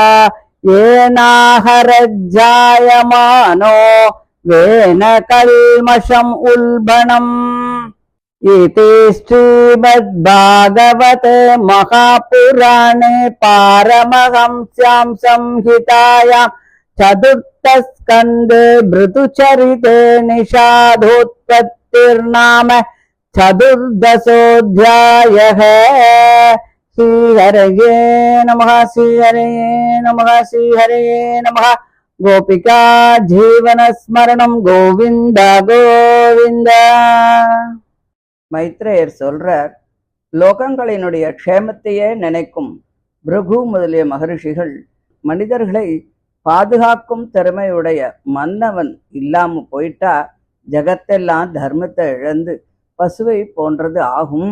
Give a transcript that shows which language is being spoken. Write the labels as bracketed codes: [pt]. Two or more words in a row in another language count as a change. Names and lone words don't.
[sa] येनाहरज्जायमानो वेन कल्मषम् उल्बणम् इति श्रीमद्भागवते महापुराणे पारमहंस्यां संहितायां चतुर्थस्कन्धे भृतुचरिते निषादोत्पत्तिर्नाम चतुर्दशोऽध्यायः। श्रीहरये नमः श्रीहरये नमः श्रीहरये नमः। गोपिका जीवनस्मरणं गोविन्द गोविन्द। [ta] மைத்ரேயர் சொல்றார், லோகங்களினுடைய க்ஷேமத்தையே நினைக்கும் பிருகு முதலிய மகரிஷிகள் மனிதர்களை பாதுகாக்கும் திறமையுடைய மன்னவன் இல்லாம போயிட்டா ஜகத்தெல்லாம் தர்மத்தை இழந்து பசுவை போன்றது ஆகும்.